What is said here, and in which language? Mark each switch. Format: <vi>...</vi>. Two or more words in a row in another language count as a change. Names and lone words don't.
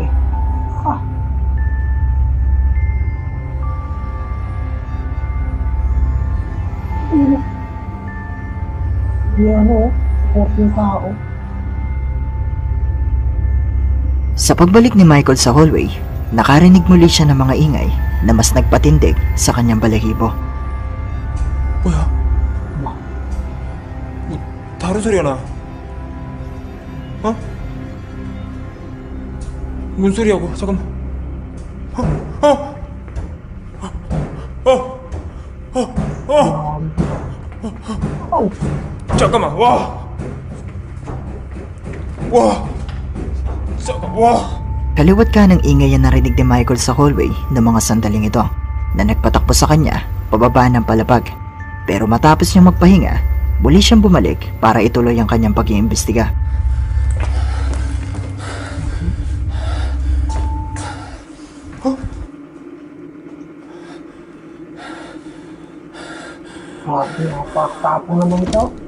<tl>Ah. Yan o, 14 tao. Sa pagbalik ni Michael sa hallway, nakarinig muli siya ng mga ingay na mas nagpatindig sa kanyang balahibo.</tl> <ko>뭐야? 뭐 다른 소리가 나. 어? 뭔 소리야고? 잠깐만. 잠깐만. 와. 잠깐. 와.</ko> <tl>Kaliwat ka ng ingay ang narinig ni Michael sa hallway ng mga sandaling ito na nagpatakbo sa kanya pababa ng palapag. Pero matapos niyang magpahinga, muli siyang bumalik para ituloy ang kanyang pag-iimbestiga. Grabe, napakatapang naman ito.</tl>